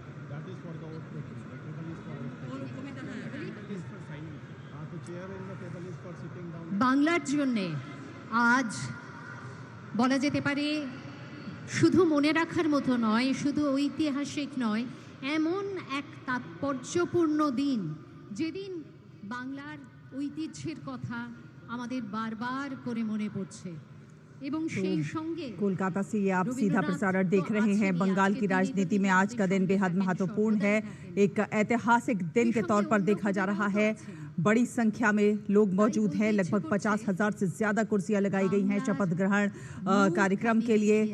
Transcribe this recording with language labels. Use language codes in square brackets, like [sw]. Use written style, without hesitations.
[en] That is for the vote taking. The table is for vote taking. It is for signing. The chair in the table is for sitting down. [bn] বাংলার জন্যে আজ বলা যেতে পারে শুধু মনে রাখার মতো নয়, শুধু ঐতিহাসিক নয়, এমন এক তাৎপর্যপূর্ণ দিন, যেদিন বাংলার ঐতিহ্যের কথা আমাদের বারবার করে মনে পড়ছে এবং সেই সঙ্গে [hi] कोलकाता से ये आप सीधा प्रसारण देख रहे हैं। बंगाल की राजनीति में आज का दिन बेहद महत्वपूर्ण है। एक ऐतिहासिक दिन के तौर पर देखा जा रहा है। बड़ी संख्या में लोग मौजूद हैं। लगभग 50,000 से ज्यादा कुर्सियां लगाई गई हैं शपथ ग्रहण कार्यक्रम के लिए।